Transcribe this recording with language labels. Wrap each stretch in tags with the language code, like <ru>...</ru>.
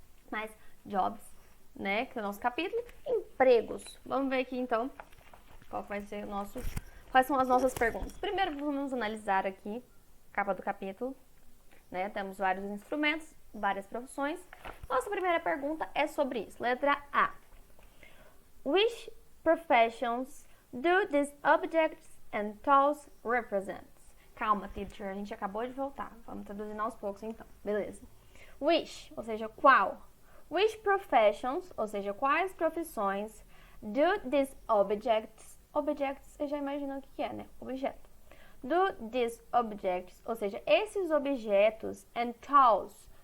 <pt>Mas jobs, né, que é o nosso capítulo, empregos. Vamos ver aqui então qual vai ser quais são as nossas perguntas. Primeiro vamos analisar aqui a capa do capítulo, né? Temos vários instrumentos, várias profissões. Nossa primeira pergunta é sobre isso. Letra A.</pt> <en>Which professions do these objects and tools represent?</en> <pt>Calma, teacher, a gente acabou de voltar. Vamos traduzindo aos poucos então. Beleza. Which, ou seja, qual? Which professions, ou seja, quais profissões</pt> <en>do these objects?</en> <pt>Objects, você já imagina o que é, né? Objeto.</pt> <en>Do these objects,</en> <pt>ou seja, esses objetos</pt> <en>and tools.</en>